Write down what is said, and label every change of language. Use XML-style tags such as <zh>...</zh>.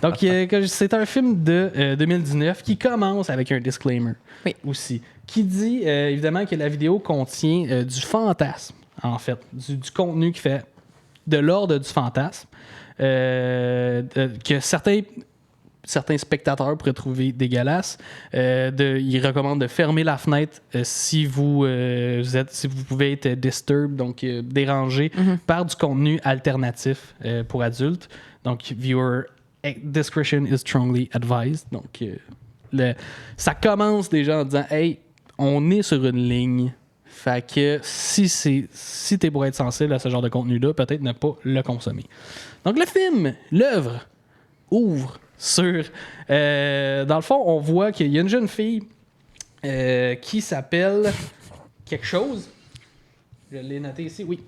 <fr>Donc, c'est un film de 2019 qui commence avec un disclaimer aussi, qui dit évidemment que la vidéo contient du fantasme, en fait, du contenu qui fait de l'ordre du fantasme, que certains spectateurs pourraient trouver dégueulasse. Il recommande de fermer la fenêtre si vous pouvez être disturbed, donc dérangé par du contenu alternatif pour adultes. Donc,</fr> <en>viewer discretion is strongly advised.</en> <fr>Donc, ça commence déjà en disant « Hey, on est sur une ligne. » Fait que si t'es pour être sensible à ce genre de contenu-là, peut-être ne pas le consommer. Donc, le film, l'œuvre, ouvre sur... dans le fond, on voit qu'il y a une jeune fille qui s'appelle quelque chose. Je l'ai noté ici, oui.</fr>